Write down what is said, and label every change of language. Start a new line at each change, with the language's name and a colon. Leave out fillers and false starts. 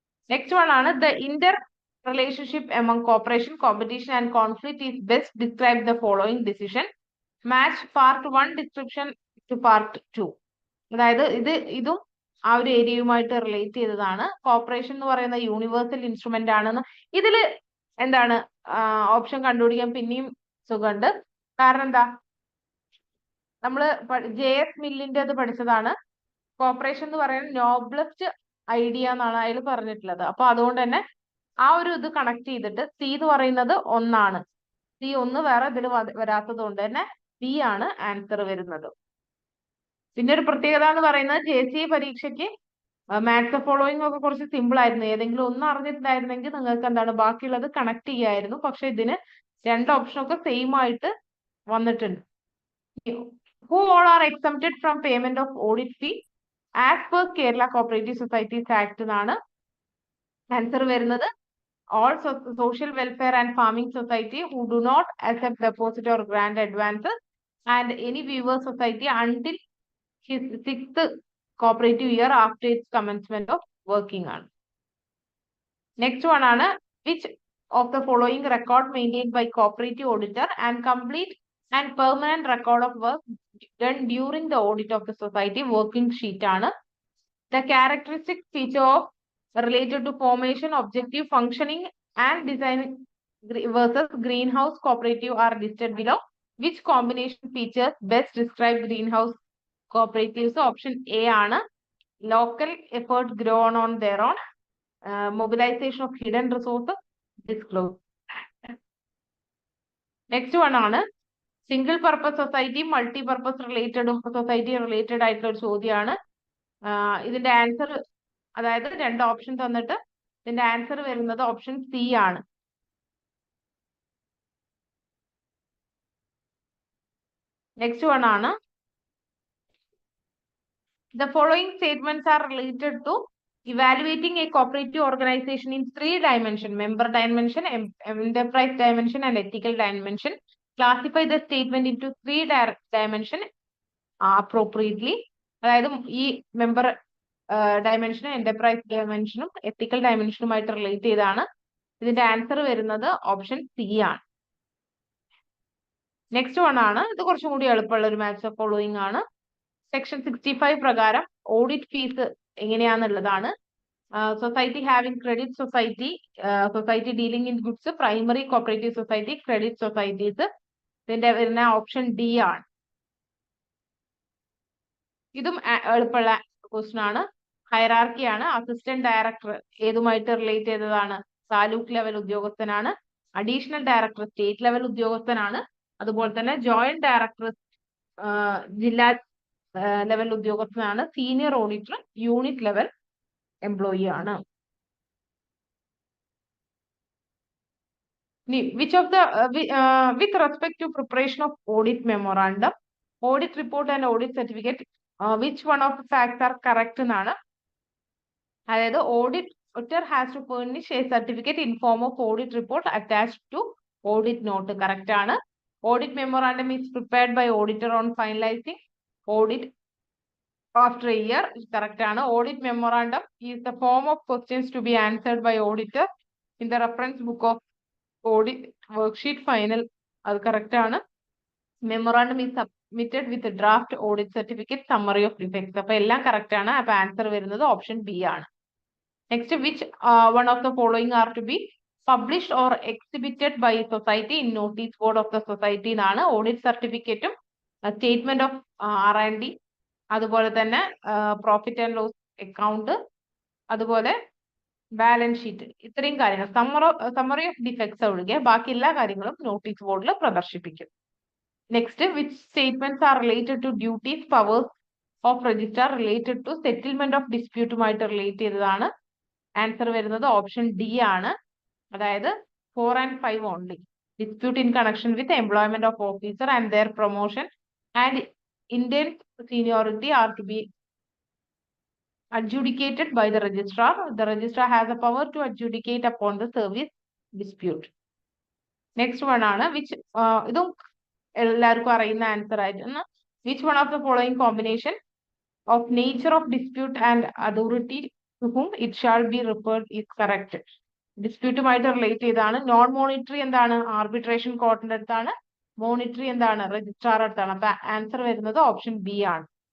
English: Next one ആണ് the inter relationship among cooperation, competition and conflict is best described the following decision. Match part 1 description to part 2.
Malayalam: അതായത് ഇതും ആ ഒരു ഏരിയയുമായിട്ട് relate ചെയ്തതാണ്. Corporation എന്ന് പറയുന്ന യൂണിവേഴ്സൽ ഇൻസ്ട്രുമെന്റ് ആണെന്ന് ഇതിൽ എന്താണ് ഓപ്ഷൻ കണ്ടുപിടിക്കാൻ പിന്നെയും സുഖമുണ്ട്. കാരണം എന്താ, നമ്മള് JS മില്ലിന്റെ അത് പഠിച്ചതാണ്. കോപ്പറേഷൻ എന്ന് പറയുന്നത് നോബ്ലസ്റ്റ് ഐഡിയ എന്നാണ് അതിൽ പറഞ്ഞിട്ടുള്ളത്. അപ്പൊ അതുകൊണ്ട് തന്നെ ആ ഒരു ഇത് കണക്ട് ചെയ്തിട്ട് സി എന്ന് പറയുന്നത് 1 ആണ്. സി 1 വേറെ ഇതിൽ വരാത്തത് കൊണ്ട് തന്നെ ബി ആണ് ആൻസർ വരുന്നത്. പിന്നെ ഒരു പ്രത്യേകത എന്ന് പറയുന്നത് JCE പരീക്ഷയ്ക്ക് മാത്സ് ഫോളോയിങ് ഒക്കെ കുറച്ച് സിമ്പിൾ ആയിരുന്നു. ഏതെങ്കിലും ഒന്ന് അറിഞ്ഞിട്ടുണ്ടായിരുന്നെങ്കിൽ നിങ്ങൾക്ക് എന്താണ് ബാക്കിയുള്ളത് കണക്ട് ചെയ്യായിരുന്നു. പക്ഷെ ഇതിന് 2 ഓപ്ഷനൊക്കെ സെയിം ആയിട്ട് വന്നിട്ടുണ്ട്.
English: Who all are exempted from payment of audit fee as per Kerala Cooperative Societies Act
Malayalam: എന്നാണ് ആൻസർ വരുന്നത്.
English: All social welfare and farming society who do not accept deposit or grant advances, and any viewer society until his 6th cooperative year after its commencement of working on. Next one ആണ്, which of the following record maintained by cooperative auditor and complete and permanent record of work done during the audit of the society. Working sheet ആണ്. The characteristic feature of related to formation, objective, functioning and design versus greenhouse cooperative are listed below. Which combination features best describe greenhouse cooperatives? Option A ആണ്. Local effort grown on their own, mobilization of hidden resources, disclose.
Malayalam: Next one ആണ് single purpose society multi purpose related society related ആയിട്ടുള്ള ഒരു ചോദ്യമാണ്. ഇതിന്റെ answer, അതായത് 2 option തന്നിട്ട് ഇതിന്റെ answer വരുന്നത് ഓപ്ഷൻ സി ആണ്.
English: Next one ആണ്, the following statements are related to evaluating a cooperative organization in 3 dimensions: member dimension, enterprise dimension and ethical dimension. Classify the statement into 3 dimensions appropriately.
Malayalam: അതായത് ഈ member ഡയമെൻഷനും enterprise ഡയമെൻഷനും എത്തിക്കൽ ഡയമെൻഷനുമായിട്ട് relate ചെയ്താണ്. ഇതിന്റെ answer വരുന്നത് option C ആണ്. Next one ആണ്, ഇത് കുറച്ചും കൂടി എളുപ്പമുള്ള ഒരു മാച്ച് ഓഫ് ഫോളോയിങ് ആണ്. സെക്ഷൻ 65 പ്രകാരം audit fees എങ്ങനെയാന്നുള്ളതാണ്.
English: Society having credit society, society dealing in goods, primary cooperative society, credit societies.
Malayalam: ഇതിന്റെ വരുന്ന ഓപ്ഷൻ ഡി ആണ്. ഇതും എളുപ്പമുള്ള ക്വസ്റ്റൻ ആണ്. ഹൈറാർക്കി ആണ്. അസിസ്റ്റന്റ് ഡയറക്ടർ ഏതുമായിട്ട് റിലേറ്റ് ചെയ്തതാണ്? താലൂക്ക് ലെവൽ ഉദ്യോഗസ്ഥനാണ്. അഡീഷണൽ ഡയറക്ടർ സ്റ്റേറ്റ് ലെവൽ ഉദ്യോഗസ്ഥനാണ്. അതുപോലെ തന്നെ ജോയിന്റ് ഡയറക്ടർ ജില്ലാ ലെവൽ ഉദ്യോഗസ്ഥനാണ്. Senior auditor unit level employee ആണ്.
English: Which of the with respect to preparation of audit memorandum, audit report and audit certificate, which one of the facts are correct എന്നാണ്. അതായത് auditor has to furnish a certificate in form of audit report attached to audit note. Correct ആണ്. Audit memorandum is prepared by auditor on finalizing audit after a year. Correct ആണ്. Audit memorandum is the form of questions to be answered by auditor in the reference book of audit worksheet final, അത് correct ആണ്. Memorandum is submitted with draft audit certificate summary of defects.
Malayalam: അപ്പൊ എല്ലാം correct ആണ്. അപ്പൊ answer വരുന്നത് option B ആണ്.
English: Next, which one of the following are to be published or exhibited by society in notice board of the society എന്നാണ്.
Malayalam: Audit സർട്ടിഫിക്കറ്റും statement of R&D, അതുപോലെ തന്നെ പ്രോഫിറ്റ് ആൻഡ് ലോസ് അക്കൗണ്ട്, അതുപോലെ balance sheet, ഇത്രയും കാര്യങ്ങൾ summary of defects ഒഴികെ ബാക്കി എല്ലാ കാര്യങ്ങളും നോട്ടീസ് ബോർഡിൽ പ്രദർശിപ്പിക്കും.
English: Next, which statements are related to duties powers of registrar related to settlement of ഡിസ്പ്യൂട്ടുമായിട്ട് relate ചെയ്തതാണ്.
Malayalam: ആൻസർ വരുന്നത് ഓപ്ഷൻ ഡി ആണ്. അതായത് 4 and 5 only.
English: Dispute in connection with employment of officer and their promotion and Indian seniority are to be adjudicated by the registrar. The registrar has a power to adjudicate upon the service dispute.
Malayalam: Next one ആണ് which ഇതും എല്ലാവർക്കും അറിയുന്ന answer ആയിട്ടാണ്.
English: which one of the following combination of nature of dispute and authority to whom it shall be referred is correct?
Malayalam: ഡിസ്പ്യൂട്ടുമായിട്ട് relate ചെയ്താണ്. Non monetary എന്താണ്? Arbitration കോർട്ടിന്റെ അടുത്താണ്. Monetary എന്താണ്? Registrar അടുത്താണ്. അപ്പൊ ആൻസർ വരുന്നത് ഓപ്ഷൻ ബി ആണ്.